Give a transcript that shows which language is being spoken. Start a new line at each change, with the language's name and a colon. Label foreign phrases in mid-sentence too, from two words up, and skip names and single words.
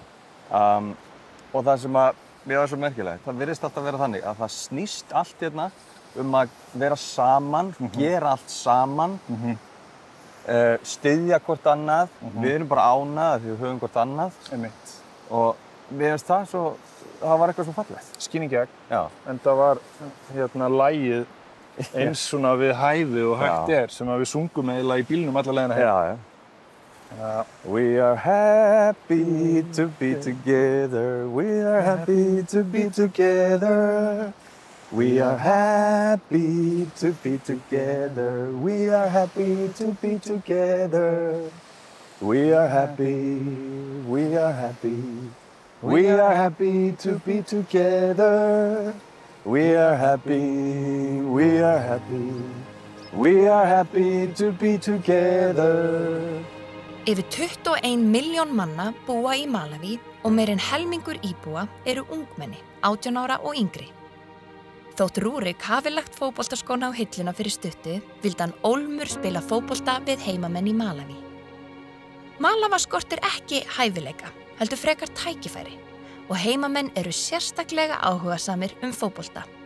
Icelandic: Og það sem mér var svo merkilegt, það virðist alltaf vera þannig að það snýst allt hérna að vera saman, gera allt saman, styðja hvort annað, við erum bara ánað því við höfum hvort annað. Einmitt. Og mér finnst það var eitthvað svo fallegt. Skín í gegn. Já. En það var lagið eins svona við hæfi og hægt er sem að við sungum eiginlega í bílnum alla leiðina heim. Já.
English: We are happy to be together. We are happy to be together. We are happy to be together. We are happy to be together. We are happy. We are happy. We are happy to be together. We are happy. We are happy. We are happy to be together.
Icelandic: Yfir 21 milljón manna búa í Malaví og meir en helmingur íbúa eru ungmenni, 18 ára og yngri. Þótt Rúrik hafi lagt fótboltaskóna á hilluna fyrir stuttu, vildi hann ólmur spila fótbolta við heimamenn í Malaví. Malaví skortir ekki hæfileika, heldur frekar tækifæri og heimamenn eru sérstaklega áhugasamir fótbolta.